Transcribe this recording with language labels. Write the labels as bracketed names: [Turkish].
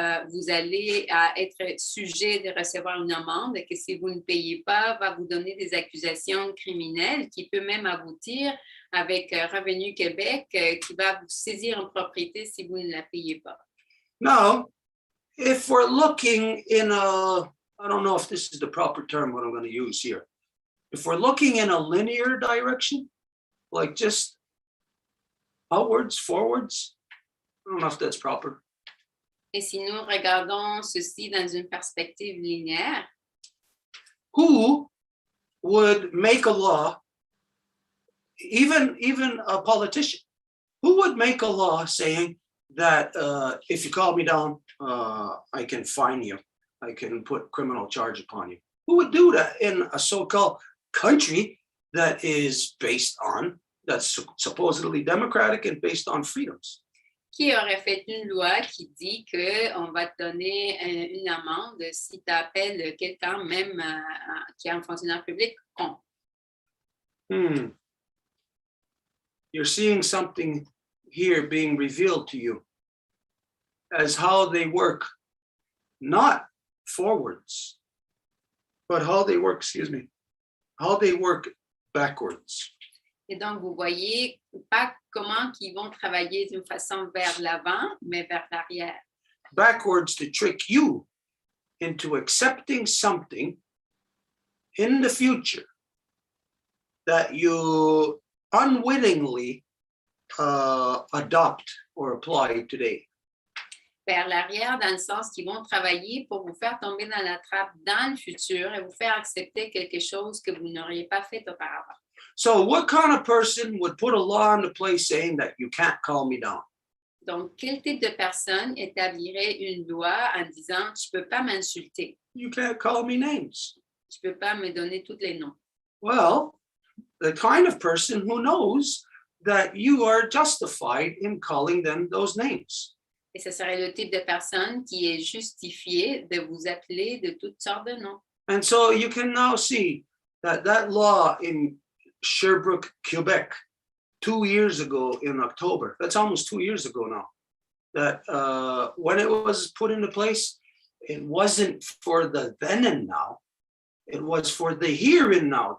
[French] vous allez être sujet de recevoir une amende et que si vous ne payez pas, va vous donner des accusations criminelles qui peut même aboutir avec Revenu Québec qui va vous saisir en propriété si vous ne la payez pas. [English] Now, if we're looking in a, I don't know if this is the proper term what I'm going to use here. If we're looking in a linear direction, like just outwards, forwards, I don't know if that's proper. [French] Et si nous regardons ceci dans une perspective linéaire, [English] who would make a law, even a politician, who would make a law saying that if you call me down, I can fine you, I can put criminal charge upon you? Who would do that in a so-called country that is based on, that's supposedly democratic and based on freedoms? [French] Qui aurait fait une loi qui dit qu'on va te donner une amende si tu appelles quelqu'un, même qui est un fonctionnaire public, con? [English] You're seeing something here being revealed to you as how they work, not forwards, but how they work, how they work backwards. [French] Et donc, vous voyez pas comment ils vont travailler d'une façon vers l'avant, mais vers l'arrière. [English] Backwards to trick you into accepting something in the future that you unwittingly adopt or apply today. [French] Vers l'arrière, dans le sens qu'ils vont travailler pour vous faire tomber dans la trappe dans le futur et vous faire accepter quelque chose que vous n'auriez pas fait auparavant. [English] So what kind of person would put a law into place saying that you can't call me down? [French] Donc, quel type de personne établirait une loi en disant « Tu ne peux pas m'insulter. [English] You can't call me names. [French] Tu ne peux pas me donner tous les noms. » [English] Well, the kind of person who knows that you are justified in calling them those names. [French] Et ce serait le type de personne qui est justifié de vous appeler de toutes sortes de noms. [English] And so you can now see that law in Sherbrooke, Quebec, 2 years ago in October, that's almost 2 years ago now, that when it was put into place, it wasn't for the then and now, it was for the here and now.